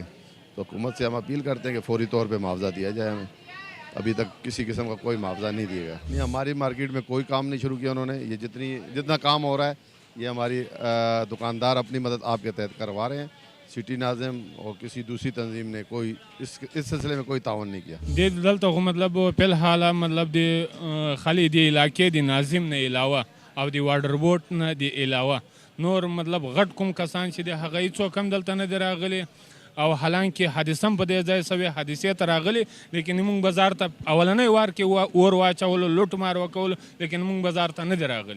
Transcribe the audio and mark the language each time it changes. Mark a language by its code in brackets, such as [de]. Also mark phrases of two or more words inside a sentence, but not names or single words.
[ur] تو حکومت سے ہم اپیل کرتے ہیں کہ فوری طور پہ معاوضہ دیا جائے. ہمیں ابھی تک کسی قسم کا کوئی معاوضہ نہیں دیا گیا. نہیں، ہماری مارکیٹ میں کوئی کام نہیں شروع کیا انہوں نے. یہ جتنا کام ہو رہا ہے یہ ہماری دکاندار اپنی مدد آپ کے تحت کروا رہے ہیں. سٹی ناظم اور کسی دوسری تنظیم نے کوئی اس سلسلے میں کوئی تعاون نہیں کیا. [ps] دلته خو مطلب په الحال مطلب د خالي د علاقې د ناظم نه علاوه او د واټر بورډ نه د علاوه نور مطلب غټ کوم کسان چې د هغه هیڅوک هم دلته نه دی راغلي او حالانکه حادثه هم په دې ځای سوې حادثې ته راغلي، لیکن موږ بازار ته اولنۍ وار کې اور واچولو لوټ مار وکولو، لیکن موږ بازار ته نه دی راغلي.